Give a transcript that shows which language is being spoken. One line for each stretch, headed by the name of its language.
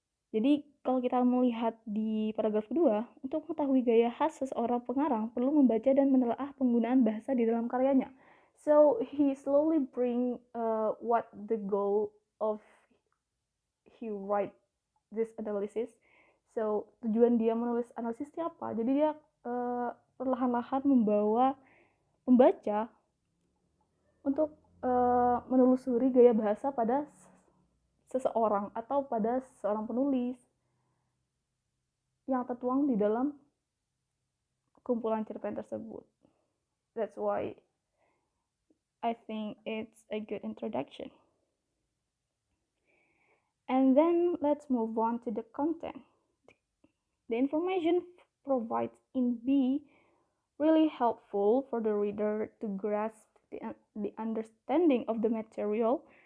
Indonesian: Jadi kalau kita melihat di paragraf kedua, untuk mengetahui gaya khas seseorang pengarang perlu membaca dan menelaah penggunaan bahasa di dalam karyanya.
English: So he slowly bring what the goal of he write this analysis.
Indonesian: So tujuan dia menulis analisisnya apa? Jadi dia perlahan-lahan membawa pembaca untuk menelusuri gaya bahasa pada seseorang atau pada seorang penulis yang tertuang di dalam kumpulan cerpen tersebut.
English: That's why I think it's a good introduction. And then let's move on to the content. The information provided in B really helpful for the reader to grasp the understanding of the material.